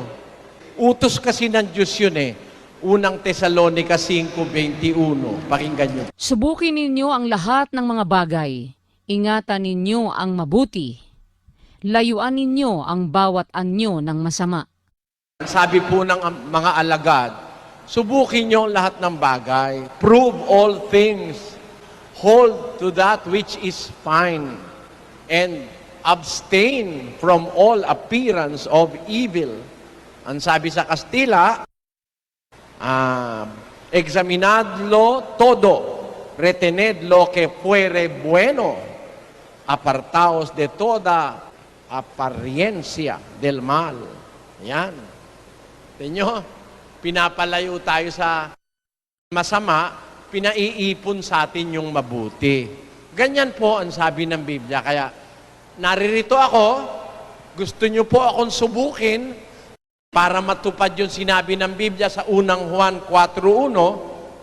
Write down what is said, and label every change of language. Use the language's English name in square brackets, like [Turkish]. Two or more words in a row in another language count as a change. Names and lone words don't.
[Filipino] Utos kasi ng Diyos yun Unang Tesalonica 5:21. Pakinggan nyo. Subukin ninyo ang lahat ng mga bagay. Ingatan ninyo ang mabuti. Layuan ninyo ang bawat anyo ng masama. Sabi po ng mga alagad, subukin nyo ang lahat ng bagay. [English] Prove all things. Hold to that which is fine. And abstain from all appearance of evil. [Filipino] Ang sabi sa Kastila, [Spanish] examinadlo todo, retened lo que fuere bueno, apartaos de toda apariencia del mal. [Filipino] Yan. Tingnan, pinapalayo tayo sa masama, pinaiipon sa atin yung mabuti. Ganyan po ang sabi ng Biblia. Kaya naririto ako, gusto nyo po akong subukin para matupad yung sinabi ng Biblia sa unang Juan 4:1.